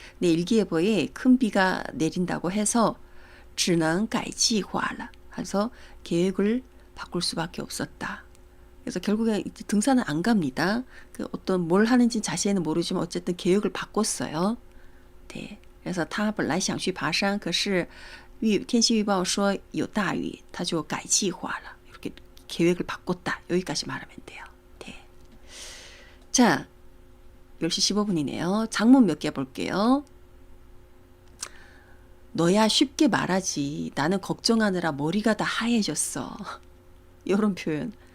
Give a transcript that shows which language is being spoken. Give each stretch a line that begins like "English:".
Korean: 내 일기예보에 큰 비가 내린다고 해서
Chinese: 只能改计划了.
Korean: 그래서 계획을 바꿀 수밖에 없었다. 그래서 결국에 등산은 안 갑니다. 어떤 뭘 하는지 자세히는 모르지만 어쨌든 계획을 바꿨어요. 네. 그래서
Chinese: 他本来想去爬山, 可是天气预报说有大雨, 他就改计划了.
Korean: 이렇게 계획을 바꿨다. 여기까지 말하면 돼요. 네. 자, 10시 15분이네요. 장문 몇 개 볼게요. 너야 쉽게 말하지. 나는 걱정하느라 머리가 다 하얘졌어. 이런 표현.